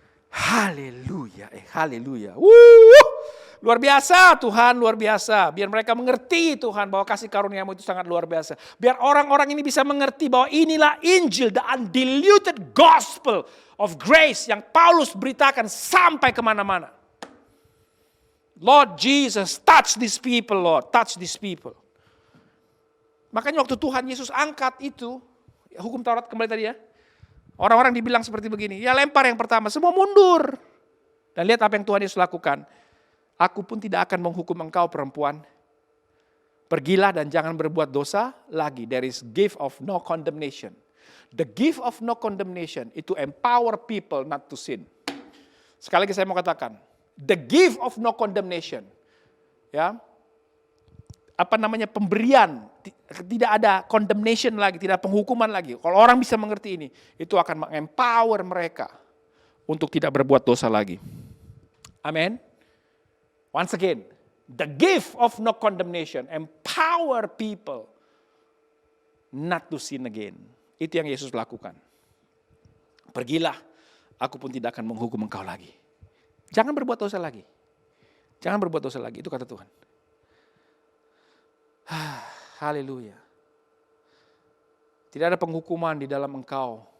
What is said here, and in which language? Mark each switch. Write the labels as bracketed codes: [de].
[id] Haleluya, haleluya. Luar biasa Tuhan, luar biasa. Biar mereka mengerti Tuhan bahwa kasih karunia-Mu itu sangat luar biasa. Biar orang-orang ini bisa mengerti bahwa inilah Injil, [en] the undiluted gospel of grace [id] yang Paulus beritakan sampai kemana-mana. [en] Lord Jesus, touch these people Lord, touch these people. [id] Makanya waktu Tuhan Yesus angkat itu, hukum Taurat kembali tadi ya. Orang-orang dibilang seperti begini, ya lempar yang pertama, semua mundur. Dan lihat apa yang Tuhan Yesus lakukan. Aku pun tidak akan menghukum engkau perempuan. Pergilah dan jangan berbuat dosa lagi. [en] There is gift of no condemnation. The gift of no condemnation itu empower people not to sin. [id] Sekali lagi saya mau katakan, [en] the gift of no condemnation. [id] Ya. Apa namanya, pemberian, tidak ada condemnation lagi, tidak ada penghukuman lagi. Kalau orang bisa mengerti ini, itu akan mengempower mereka untuk tidak berbuat dosa lagi. Amin. [en] Once again, the gift of no condemnation empower people not to sin again. [id] Itu yang Yesus lakukan. Pergilah, aku pun tidak akan menghukum engkau lagi. Jangan berbuat dosa lagi. Jangan berbuat dosa lagi, itu kata Tuhan. Haleluya. Tidak ada penghukuman di dalam engkau